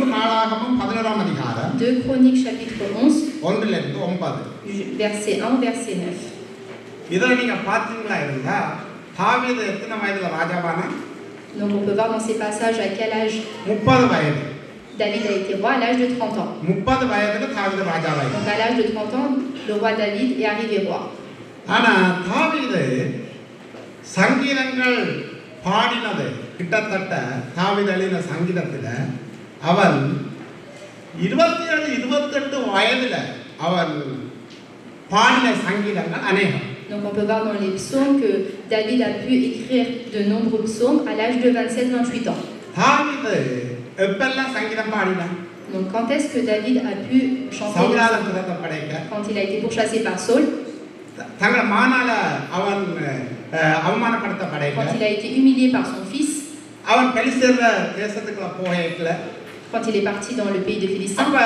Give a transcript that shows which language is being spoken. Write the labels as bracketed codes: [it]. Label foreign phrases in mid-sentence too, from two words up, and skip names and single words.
[fr] 2 Chroniques chapitre 11, du verset 1 au verset 9. Donc on peut voir dans ces passages à quel âge David a été roi, à l'âge de 30 ans. Donc à l'âge de 30 ans, le roi David est arrivé roi. [ta] கிட்டத்தட்ட தாவீது எழுதின சங்கீதத்தில் அவன் 27-28 வயதில் அவன் பாடின சங்கீதங்கள் அநேகம். [fr] Donc on peut voir dans les psaumes que David a pu écrire de nombreux psaumes à l'âge de 27-28 ans. [ta] தாவீது எப்பெல்லாம் சங்கீதம் பாடினான்? [fr] Donc quand est-ce que David a pu chanter? Quand il a été pourchassé par Saul. Quand il a été humilié par son fils. Quand il est parti dans le pays de Philistins.